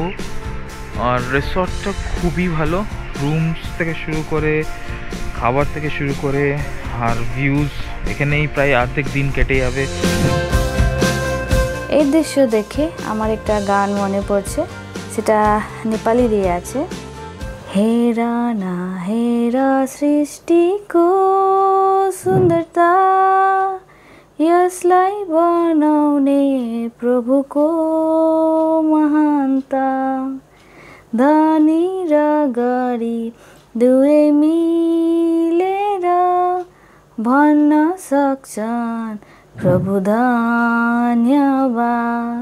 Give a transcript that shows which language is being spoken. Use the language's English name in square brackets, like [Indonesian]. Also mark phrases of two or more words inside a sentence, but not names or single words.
[Bangla] আর রিসর্টটা খুবই ভালো, রুমস থেকে শুরু করে খাবার থেকে শুরু করে আর ভিউজ, এখানেই প্রায় অর্ধেক দিন কেটে যাবে। এই দৃশ্য দেখে আমার একটা গান মনে পড়ছে, সেটা নেপালি দিয়ে আছে। [Nepali] हेरा ना हेरा सृष्टि को सुन्दरता, यसलाई बनाउने प्रभुको महानता, धनी र गरीब दुवै मिलेर भन्न सक्छन् प्रभु धन्यवाद।